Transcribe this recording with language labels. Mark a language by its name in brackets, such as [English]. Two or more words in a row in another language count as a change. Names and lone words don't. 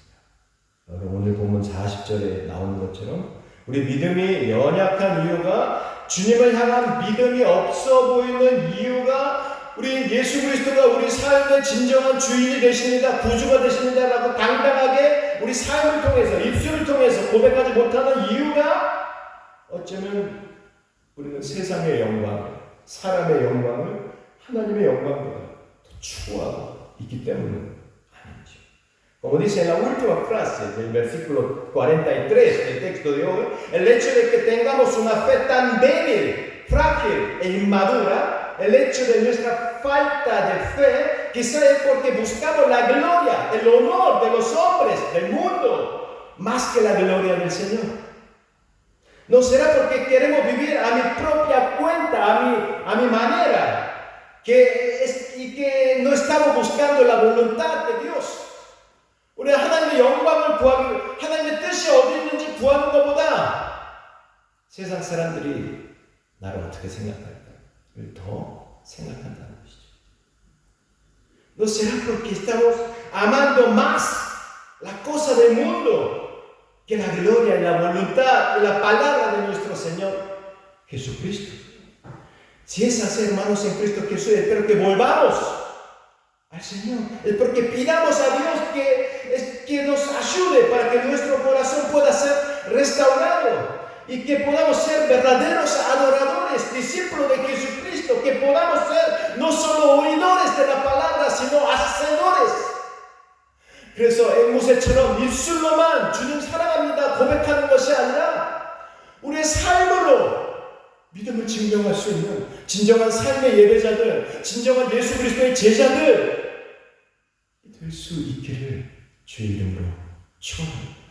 [Korean] 여러분, 오늘 본문 40절에 나오는 것처럼 우리 믿음이 연약한 이유가, 주님을 향한 믿음이 없어 보이는 이유가, 우리 예수 그리스도가 우리 삶의 진정한 주인이 되십니다, 구주가 되십니다 라고 당당하게 우리 삶을 통해서, 입술을 통해서 고백하지 못하는 이유가, 어쩌면 우리는 세상의 영광, 사람의 영광을 하나님의 영광보다 더 추구하고 있기 때문은 아닌지. [Spanish] Como dice en la última frase del versículo 43 del texto de hoy, el hecho de que tengamos una fe tan débil, frágil e inmadura, el hecho de nuestra falta de fe, quizá es porque buscamos la gloria, el honor de los hombres del mundo, más que la gloria del Señor. No será porque queremos vivir a mi propia cuenta, a mi manera, y que no estamos buscando la voluntad de Dios. [Korean] 우리 하나님의 영광을 구하기, 하나님의 뜻이 어디 있는지 구하는 것보다 세상 사람들이 나를 어떻게 생각할까를 더 생각한다는 것이죠. [Spanish] No será porque estamos amando más la cosa del mundo que la gloria y la voluntad y la palabra de nuestro Señor Jesucristo. Si es así, hermanos en Cristo Jesús, espero que volvamos al Señor, es porque pidamos a Dios que nos ayude para que nuestro corazón pueda ser restaurado y que podamos ser verdaderos adoradores, discípulos de Jesucristo, que podamos ser no solo oidores sino hacedores. [Korean] 그래서 앵무새처럼 입술로만 주님 사랑합니다 고백하는 것이 아니라 우리의 삶으로 믿음을 증명할 수 있는 진정한 삶의 예배자들, 진정한 예수 그리스도의 제자들 될 수 있기를 주의 이름으로 축원합니다.